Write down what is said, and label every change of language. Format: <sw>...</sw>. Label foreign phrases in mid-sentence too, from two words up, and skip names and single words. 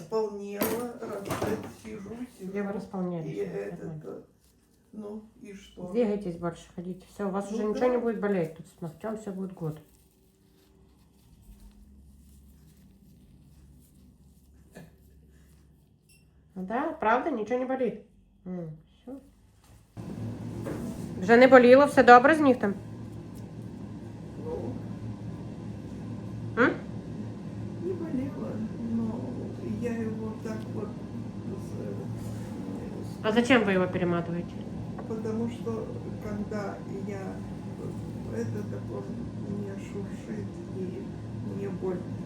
<ru>располнела, сижу. Где вы располняли? И Всё, нормально. это, ну и что? Двигайтесь больше, ходите. Все, у вас Ну уже да. ничего не будет болеть. Тут с ногтем все будет год. Да,</ru> <uk>правда, нічого не болить.</uk> <ru>Все.</ru> <uk>Вже не боліло, все добре з нігтем?</uk> <ru>Ну, М? не болела, но я его так вот, А зачем вы его перематываете? потому что когда я это так он меня шуршит и мне больно.</ru>